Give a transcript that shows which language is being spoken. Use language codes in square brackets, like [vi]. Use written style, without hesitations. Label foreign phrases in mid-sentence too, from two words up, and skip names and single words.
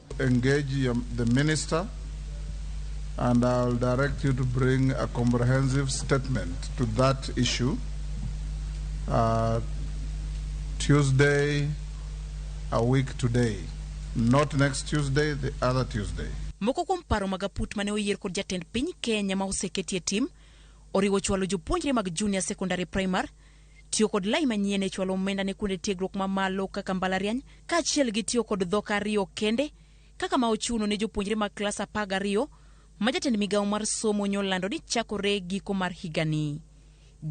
[en] Engage the Minister, and I'll direct you to bring a comprehensive statement to that issue Tuesday, a week today. Not next Tuesday, the other Tuesday. [luo] Moko kuom paro mag aput mane oyier kod jatend piny Kenya ma oseketie tim oriwo chwalo jopuonjre mag junior secondary primary, tiyo kod lai manyien e chwalo omenda ne kuonde tiegruok mamalo kaka mbalariany, kaachiel gi tiyo kod dhok ariyo kende kaka ma ochuno ne jopuonjre mag klas 12 ma jatend migawo mar somo nyolando ni chakore giko mar higani.